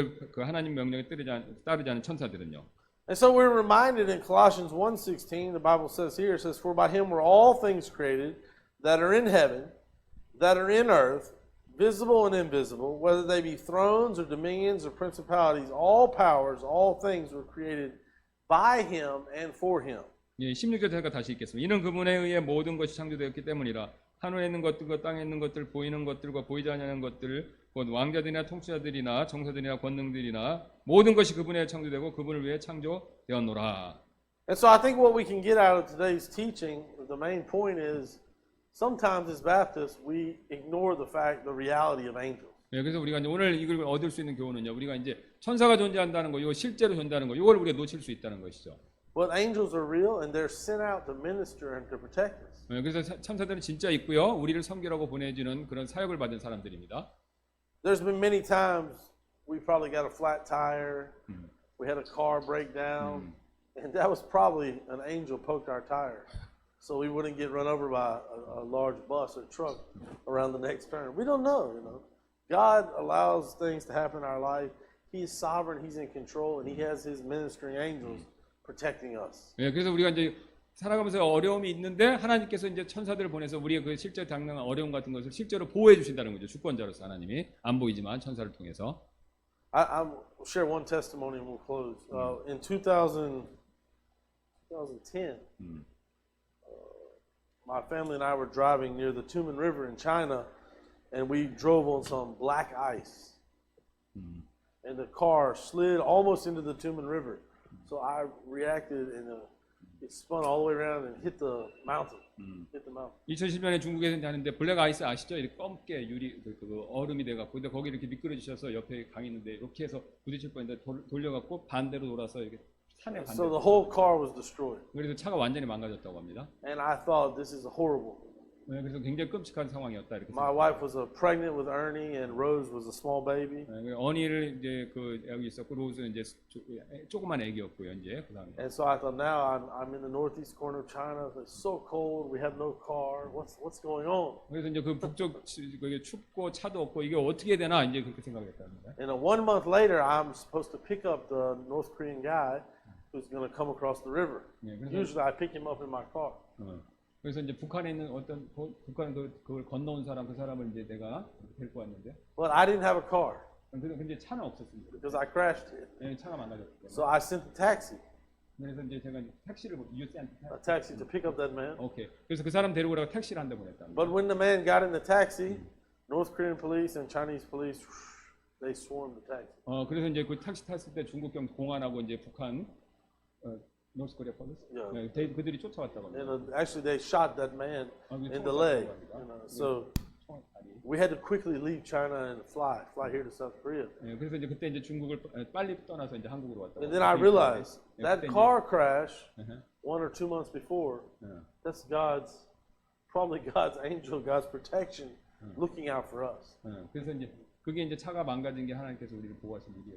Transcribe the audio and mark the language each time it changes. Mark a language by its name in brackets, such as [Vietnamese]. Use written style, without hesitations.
[Korean] 이걸 그 하나님 명령에 따르지 않은 천사들은요. [English] And so we're reminded in Colossians 1:16, the Bible says here, it says, For by Him were all things created that are in heaven, that are in earth, visible and invisible, whether they be thrones or dominions or principalities, all powers, all things were created by Him and for Him. [Korean] 예, 16절 제가 다시 읽겠습니다. 이는 그분에 의해 모든 것이 창조되었기 때문이라. 하늘에 있는 것들과 땅에 있는 것들, 보이는 것들과 보이지 않는 것들, 곧 왕자들이나 통치자들이나 정사들이나 권능들이나 모든 것이 그분의 창조되고 그분을 위해 창조되었노라. [English] And so I think what we can get out of today's teaching, the main point is sometimes as Baptists we ignore the fact, the reality of angels. [Korean] 예, 그래서 우리가 이제 오늘 이걸 얻을 수 있는 교훈은요, 우리가 이제 천사가 존재한다는 거, 이거 실제로 존재하는 거, 이걸 우리가 놓칠 수 있다는 것이죠. [English] But angels are real and they're sent out to minister and to protect us. [Korean] 예, 그래서 천사들은 진짜 있고요, 우리를 섬기라고 보내주는 그런 사역을 받은 사람들입니다. [English] There's been many times we probably got a flat tire, we had a car break down, and that was probably an angel poked our tire, so we wouldn't get run over by a large bus or truck around the next turn. We don't know, you know. God allows things to happen in our life. He is sovereign, He's in control, and He has His ministering angels protecting us. [Korean] 예, 그래서 우리가 이제 살아가면서 어려움이 있는데 하나님께서 이제 천사들을 보내서 우리의 그 실제 당면한 어려움 같은 것을 실제로 보호해 주신다는 거죠. 주권자로서 하나님이 안 보이지만 천사를 통해서. [English] I'll share one testimony and we'll close. In 2010, my family and I were driving near the Tumen River in China, and we drove on some black ice. And the car slid almost into the Tumen River. So I reacted and it spun all the way around and hit the mountain. Hit the mountain. [Korean] 2010년에 중국에서 하는데 블랙 아이스 아시죠? 이렇게 검게 유리 그 얼음이 돼갖고 근데 거기 이렇게 미끄러지셔서 옆에 강이 있는데 이렇게 해서 부딪힐 뻔했는데 돌려갖고 반대로 돌아서 이렇게 산에 [English] So the whole car was destroyed. [Korean] 그래서 차가 완전히 망가졌다고 합니다. [English] And I thought this is horrible. [Korean] 네, 그래서 굉장히 끔찍한 상황이었다 이렇게. [English] My wife was pregnant with Ernie, and Rose was a small baby. [Korean] 어니를 이제 그 여기 있었고 로즈는 이제 조그만 애기였고요 이제 그 다음에. [English] And so I thought, now I'm in the northeast corner of China. It's so cold. We have no car. What's going on? [Korean] 그래서 이제 그 북쪽 그게 춥고 차도 없고 이게 어떻게 되나 이제 그렇게 생각했답니다. [English] And 1 month later, I'm supposed to pick up the North Korean guy who's going to come across the river. [Korean] 네, 그래서 [English] Usually, I pick him up in my car. [Korean] 그래서 이제 북한에 있는 어떤 북한 그걸 건너온 사람 그 사람을 이제 내가 데리고 왔는데. [English] But I didn't have a car [Korean] 근데 차는 없었습니다. [English] because I crashed it. [Korean] 네, 차가 망가졌기 때문에. [English] So I sent a taxi [Korean] 그래서 이제 제가 택시를 [English] a taxi to pick up that man. 오케이. [Korean] 그래서 그 사람 데리고 오라고 택시를 한 대 보냈답니다. [English] But when the man got in the taxi, North Korean police and Chinese police, they swarmed the taxi. [Korean] 그래서 이제 그 택시 탔을 때 중국경 공안하고 이제 북한 [English] 노스 코리아 폴리스 Yeah. [Korean] 그들이 쫓아왔다고 합니다. [English] And actually, they shot that man in the leg. You know, so we had to quickly leave China and fly here to South Korea. [Korean] 네, 그래서 이제 그때 이제 중국을 빨리 떠나서 이제 한국으로 왔다고. [English] And then I realized 네, that [Korean] 그때 이제- [English] car crash Uh-huh. 1 or 2 months before, 네. that's probably God's angel, God's protection looking out for us. [Korean] 네, 그래서 이제 그게 이제 차가 망가진 게 하나님께서 우리를 보호하신 일이에요.